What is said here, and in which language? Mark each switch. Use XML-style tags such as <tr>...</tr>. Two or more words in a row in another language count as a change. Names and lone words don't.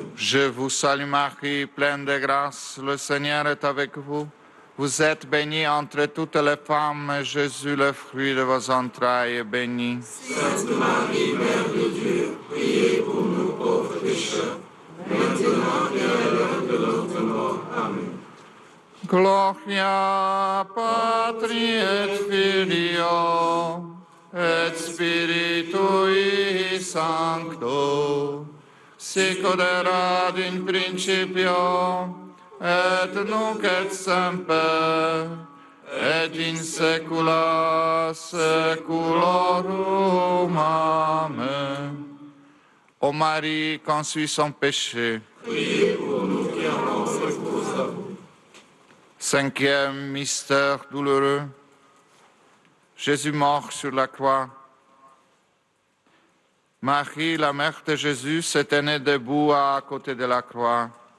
<fr>Je vous salue Marie, pleine de grâce, le Seigneur est avec vous. Vous êtes bénie entre toutes les femmes, et Jésus, le fruit de vos entrailles, est béni. Sainte Marie, Mère de Dieu, priez pour nous pauvres pécheurs, maintenant et à l'heure de notre mort. Amen.</fr> <la>Gloria Patri et Filio et Spiritui Sancto, sic od erat in principio, et nunc et semper, et in saecula saeculorum. Amen.</la> <fr>Ô Marie, conçue sans péché. Priez pour nous qui avons recours à vous. Cinquième mystère douloureux. Jésus mort sur la croix. Marie, la mère de Jésus, s'est tenue debout à côté de la croix.</fr>